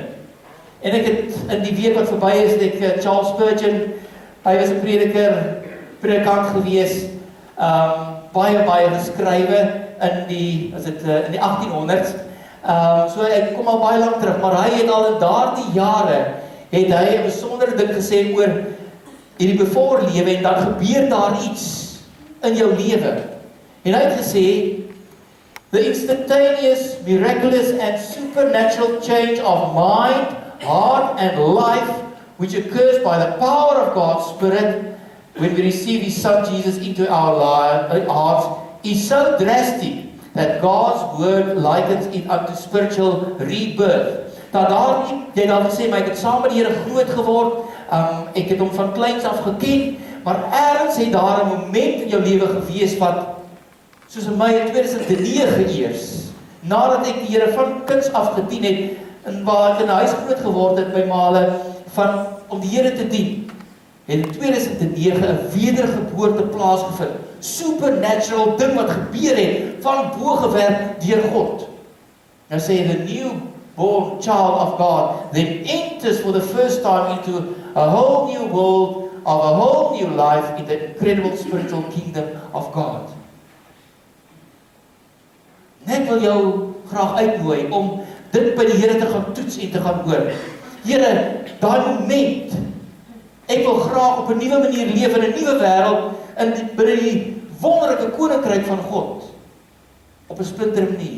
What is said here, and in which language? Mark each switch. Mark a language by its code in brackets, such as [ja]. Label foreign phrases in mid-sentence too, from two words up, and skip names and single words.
[af] En ek het in die week wat verby is, het ek Charles Spurgeon, hy was 'n predikant gewees, baie geskrywe in die 1800s. So ek kom al baie lank terug, maar hy het al in daardie jare, het hy 'n besondere ding gesê oor hierdie before lewe, en dan gebeur daar iets in jou lewe. En hy het gesê, [en] the instantaneous, miraculous and supernatural change of mind, heart and life, which occurs by the power of God's Spirit when we receive His Son Jesus into our hearts, is so drastic that God's Word likens it unto spiritual rebirth. [af] Dat jy dan gesê, maar ek het saam met die Here groot geword, ek het hom van kleins af geken, maar ergens het daar 'n moment in jou lewe gewees wat, soos in my in 2009 eers, nadat ek die Here van kinds af gedien het, en waar ek in 'n huis groot geword het by male, om die Here te dien, het in 2009 'n wedergeboorte plaasgevind. Supernatural ding wat gebeur het, van bo gewerk deur God. Nou sê [en] the newborn child of God then enters for the first time into a whole new world of a whole new life in the incredible spiritual kingdom of God. [af] Ek wil jou graag uitnooi om dit by die Here te gaan toets en te gaan hoor. Here, daai moment, ek wil graag op 'n nuwe manier leef in 'n nuwe wêreld, binne die wonderlike koninkryk van God, op 'n splinter manier.